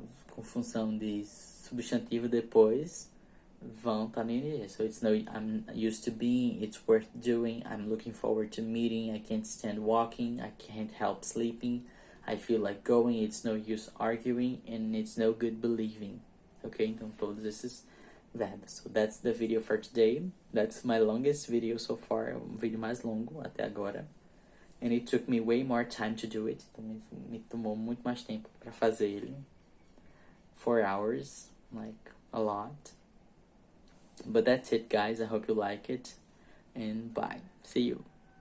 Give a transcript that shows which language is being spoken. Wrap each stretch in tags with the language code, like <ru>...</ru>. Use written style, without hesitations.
<pt>Com função de substantivo depois vão estar no ING.</pt> <en>So it's no, I'm used to being, it's worth doing, I'm looking forward to meeting, I can't stand walking, I can't help sleeping, I feel like going, it's no use arguing, and it's no good believing. Ok?</en> <pt>Então todos esses verbos.</pt> <en>So that's the video for today. That's my longest video so far.</en> <pt>Um vídeo mais longo até agora.</pt> <en>And it took me way more time to do it.</en> <pt>Então me tomou muito mais tempo para fazer ele.</pt> <en>4 hours, like a lot. But that's it, guys. I hope you like it. And bye. See you.</en>